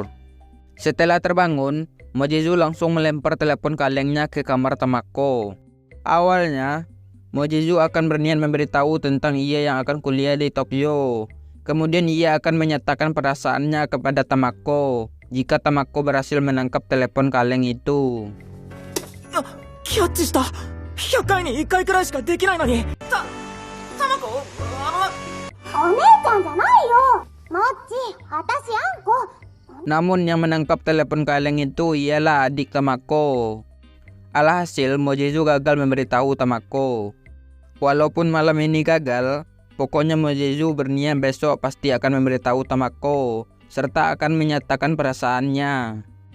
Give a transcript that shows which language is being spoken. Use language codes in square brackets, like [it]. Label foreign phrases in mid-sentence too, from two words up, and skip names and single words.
[id] Setelah terbangun, Mojizu langsung melempar telepon kalengnya ke kamar Tamako. Awalnya, Mojizu akan berniat memberitahu tentang ia yang akan kuliah di Tokyo. Kemudian ia akan menyatakan perasaannya kepada Tamako jika Tamako berhasil menangkap telepon kaleng itu. [ja] キャッチした。100回に1回くらいしかできないのに。タマコ、お姉ちゃんじゃないよ。もっち、私あんこ。 [id] Namun yang menangkap telepon kaleng itu ialah adik Tamako. Alhasil Mojizu gagal memberitahu Tamako. Walaupun malam ini gagal, pokoknya Mojizu berniat besok pasti akan memberitahu Tamako serta akan menyatakan perasaannya.